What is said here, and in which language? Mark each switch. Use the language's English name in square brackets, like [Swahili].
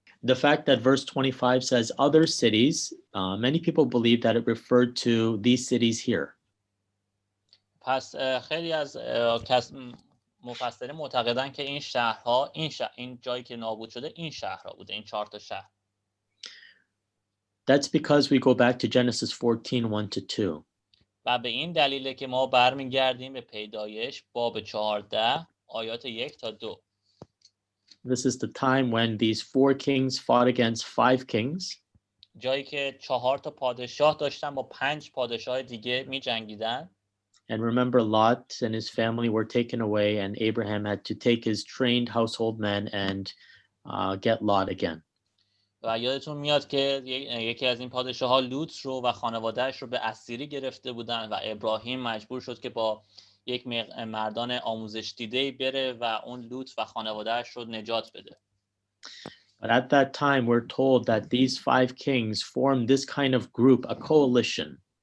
[English] The fact that verse 25 says other cities, many people believe that it referred to these cities here. [Persian] پس خیلی از مفسرین معتقدن که این شهرها، این جایی که نابود شده این شهرها بوده، این 4 تا شهر. [English] That's because we go back to Genesis 14, 1-2. [Persian] و به این دلیله که ما برمیگردیم به پیدایش باب 14 آیات 1 تا 2. [English] This is the time when these 4 kings fought against 5 kings. [Persian] جایی که 4 تا پادشاه داشتن با 5 پادشاه دیگه می جنگیدن. [English] And remember, Lot and his family were taken away, and Abraham had to take his trained household men and get Lot again. [Persian] و یادتون میاد که یکی از این پادشاه ها لوط رو و خانوادهش رو به اسیری گرفته بودن و ابراهیم مجبور شد که با یک مردان آموزش دیده‌ای بره و اون لوط و خانوادهش رو نجات بده. [English] But at that time, we're told that these 5 kings formed this kind of group, a coalition.